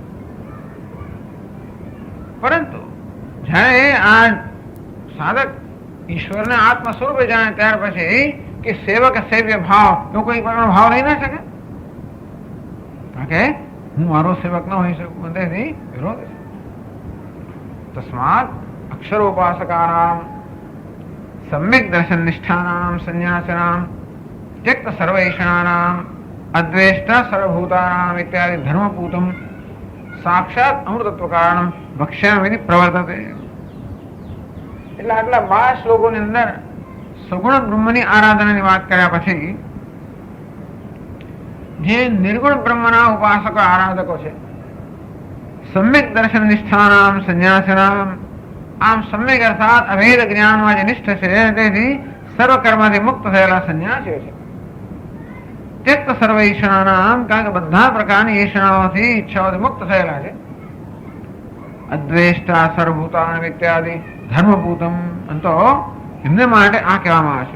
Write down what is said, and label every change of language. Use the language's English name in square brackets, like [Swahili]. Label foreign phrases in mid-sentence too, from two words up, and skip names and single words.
[Gujarati] પરંતુ જ્યારે આ સાધક ઈશ્વરને આત્મ સ્વરૂપે જાણે ત્યાર પછી કે સેવક સેવ્ય ભાવ એવો કોઈ પ્રકારનો ભાવ લઈ ના શકે. કારણ કે હું મારો સેવક ન હોઈ શકું, તેથી વિરોધ છે. [Sanskrit] तस्मात अक्षरोपासकानाम सम्यक दर्शन निष्ठानाम संन्यासिनाम त्यक्त सर्वैषणानाम अद्वेष्टा सर्वभूतानाम इत्यादि धर्मपूतम साक्षात अमृतत्व कारणम भक्ष्यामिति प्रवर्तते. [Gujarati] એટલે આટલા 12 શ્લોકોની અંદર સગુણ બ્રહ્મની આરાધનાની વાત કર્યા પછી જે નિર્ગુણ બ્રહ્મના ઉપાસકો આરાધકો છે, [Sanskrit] सम्यक दर्शन निष्ठानाम संन्यासिनाम [Gujarati] આમ સમ્યક અર્થાત અભેદ જ્ઞાનમાં જે નિષ્ઠ છે તેથી સર્વ કર્મથી મુક્ત થયેલા સંન્યાસીઓ છે. त्यक्त સર્વ ઈચ્છાનામ કારણ કે બધા પ્રકારની ઈચ્છાઓથી ઈચ્છાઓથી મુક્ત થયેલા છે. [Sanskrit] अद्वेष्टा सर्वभूतान इत्यादि धर्मभूतम [Gujarati] તો એમને માટે આ કહેવામાં આવે.